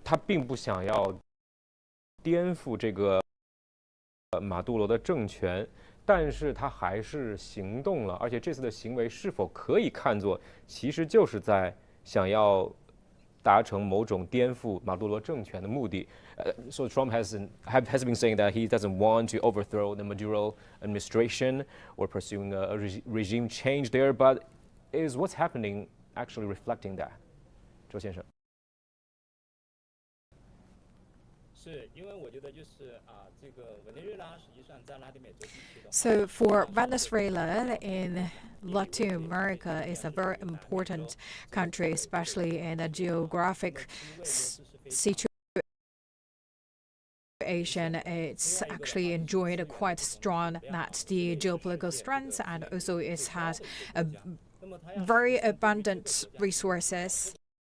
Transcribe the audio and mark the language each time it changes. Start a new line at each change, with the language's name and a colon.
Chinese: 他并不想要颠覆这个马杜罗的政权，但是他还是行动了，而且这次的行为是否可以看作其实就是在想要达成某种颠覆马杜罗政权的目的。
English: So Trump has been saying that he doesn't want to overthrow the Maduro administration or pursuing a regime change there, but is what's happening actually reflecting that?
Chinese: 周先生。是因为我觉得就是这个委内瑞拉实际上在拉丁美洲地区的。
English: So for Venezuela in Latin America is a very important country, especially in the geographic situation. It's actually enjoyed quite strong that the geopolitical strengths, and also it has a very abundant resources.